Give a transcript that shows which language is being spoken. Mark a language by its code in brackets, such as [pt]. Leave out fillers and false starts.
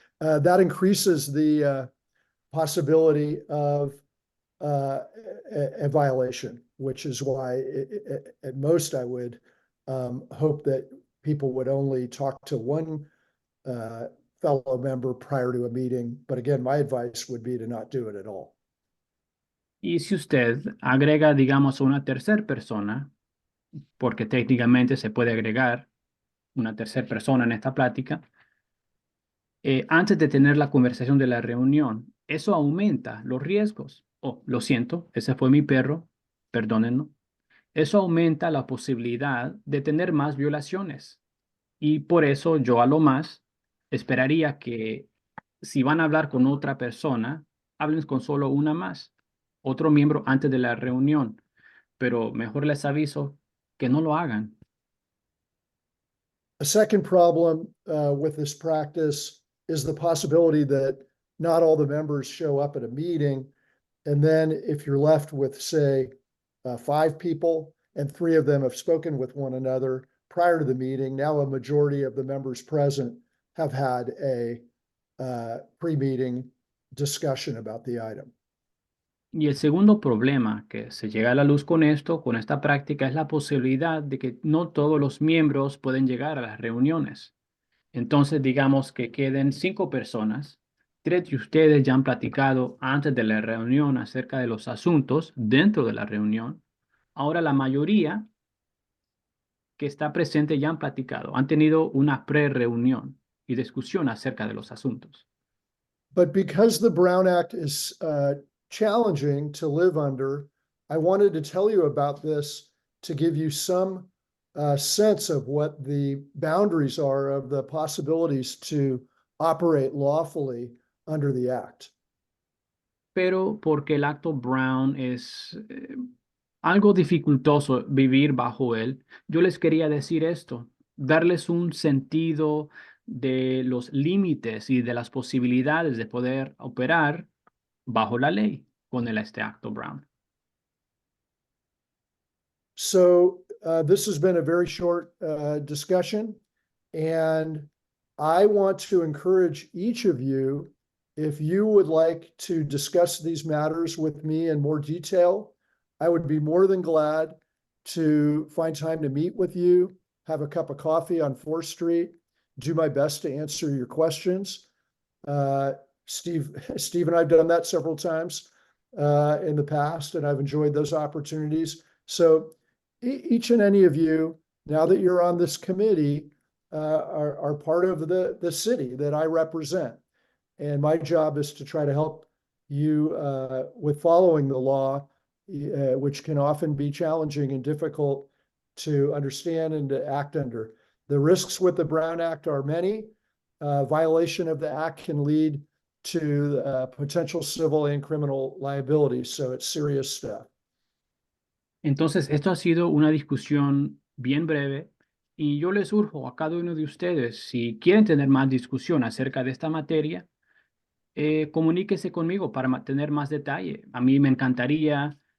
[en] That increases the possibility of a violation, which is why at most I would hope that people would only talk to one fellow member prior to a meeting. But again, my advice would be to not do it at all. [es] Y si usted agrega, digamos, a una tercera persona, porque técnicamente se puede agregar una tercera persona en esta plática, antes de tener la conversación de la reunión, eso aumenta los riesgos. Oh, lo siento, ese fue mi perro, perdónenlo. Eso aumenta la posibilidad de tener más violaciones. Y por eso yo a lo más esperaría que si van a hablar con otra persona, hablen con solo una más, otro miembro antes de la reunión. Pero mejor les aviso que no lo hagan. [en] A second problem with this practice is the possibility that not all the members show up at a meeting. And then if you're left with, say, 5 people and 3 of them have spoken with one another prior to the meeting, now a majority of the members present have had a pre-meeting discussion about the item. [es] Y el segundo problema que se llega a la luz con esto, con esta práctica, es la posibilidad de que no todos los miembros pueden llegar a las reuniones. Entonces, digamos que queden 5 personas, 3 de ustedes ya han platicado antes de la reunión acerca de los asuntos dentro de la reunión. Ahora la mayoría que está presente ya han platicado, han tenido una pre-reunión y discusión acerca de los asuntos. [en] But because the Brown Act is challenging to live under, I wanted to tell you about this to give you some sense of what the boundaries are of the possibilities to operate lawfully under the Act. [es] Pero porque el acto Brown es algo dificultoso vivir bajo él, yo les quería decir esto, darles un sentido de los límites y de las posibilidades de poder operar bajo la ley con este acto Brown. [en] So this has been a very short discussion, and I want to encourage each of you, if you would like to discuss these matters with me in more detail, I would be more than glad to find time to meet with you, have a cup of coffee on 4th Street, do my best to answer your questions. Steve and I've done that several times in the past, and I've enjoyed those opportunities. So each and any of you, now that you're on this committee, are part of the city that I represent. And my job is to try to help you with following the law, which can often be challenging and difficult to understand and to act under. The risks with the Brown Act are many. Violation of the act can lead to potential civil and criminal liabilities. So it's serious stuff. [es] Entonces, esto ha sido una discusión bien breve y yo les urjo a cada uno de ustedes, si quieren tener más discusión acerca de esta materia, comuníquese conmigo para tener más detalle. A mí me encantaría